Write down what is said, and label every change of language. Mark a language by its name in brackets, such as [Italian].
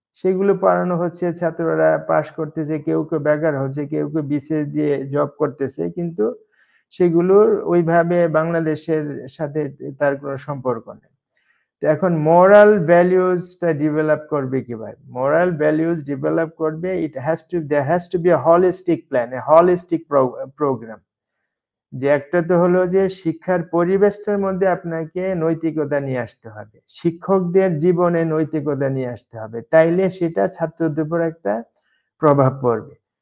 [Bangla] সেগুলো পড়ানো হচ্ছে, ছাত্ররা পাস করতেছে, কেউ বেকার হচ্ছে, কেউ বিসিএস দিয়ে জব করতেছে, কিন্তু সেগুলোর ওইভাবে বাংলাদেশের সাথে তার কোনো সম্পর্ক নেই। তো এখন মোরাল ভ্যালুজটা ডেভেলপ করবে কিভাবে? মোরাল ভ্যালুজ ডেভেলপ করবে, [English] there has to be a holistic plan, a holistic program। [Bangla] যে একটা তো হলো যে শিক্ষার পরিবেশটার মধ্যে আপনাকে নৈতিকতা নিয়ে আসতে হবে, শিক্ষকদের জীবনে নৈতিকতা নিয়ে আসতে হবে, তাইলে সেটা ছাত্রদের উপর একটা প্রভাব পড়বে।